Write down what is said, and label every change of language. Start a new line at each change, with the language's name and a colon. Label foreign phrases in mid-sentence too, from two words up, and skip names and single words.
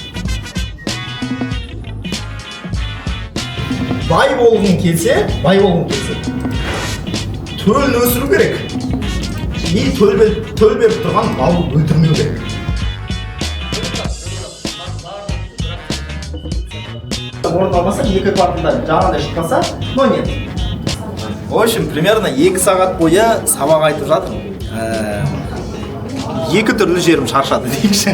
Kazakh: Бай болғың келсе, төлін өсіру керек. И төл беріп тұрған малды өлтірмеу керек. Орындалмаса, 2 кварталда жаңағыдай шықпаса,
Russian: но нет. В общем, примерно
Kazakh: 2 сағат бойы сабақ айтып жатырмын. 2 түрлі жерім шаршады дейікші.